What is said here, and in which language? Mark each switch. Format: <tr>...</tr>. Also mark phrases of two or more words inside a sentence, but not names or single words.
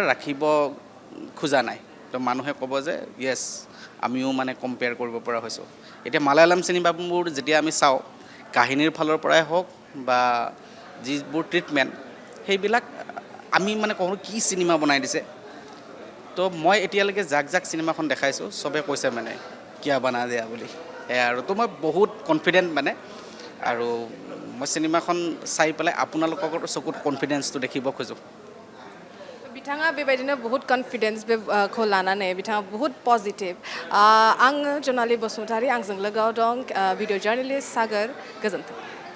<as>ৰাখিব খোজা নাই তো মানুহে ক'ব যে য়েছ আমিও মানে কম্পেয়াৰ কৰিব পৰা হৈছোঁ এতিয়া মালায়ালাম চিনেমাবোৰ যেতিয়া আমি চাওঁ কাহিনীৰ ফালৰ পৰাই হওক বা যিবোৰ ট্ৰিটমেণ্ট সেইবিলাক আমি মানে কওঁ কি চিনেমা বনাই দিছে তো মই এতিয়ালৈকে যাক চিনেমাখন দেখাইছোঁ চবে কৈছে মানে</as> <hi>क्या बना दिया</hi> <as>বুলি আৰু তো মই বহুত কনফিডেণ্ট মানে আৰু মই চিনেমাখন চাই পেলাই আপোনালোকৰ চকুত কনফিডেন্সটো দেখিব খোজোঁ</as> <brx>बिथाङा बेबायदिनो बहुत कन्फिडेन्सखौ लानानै बिथाङा बहुत पजिटिभ आं जनालि बसुमतारी आंजों लोगोआव दं भिडिअ जार्नालिस्ट सागर गोजोन्थों</brx>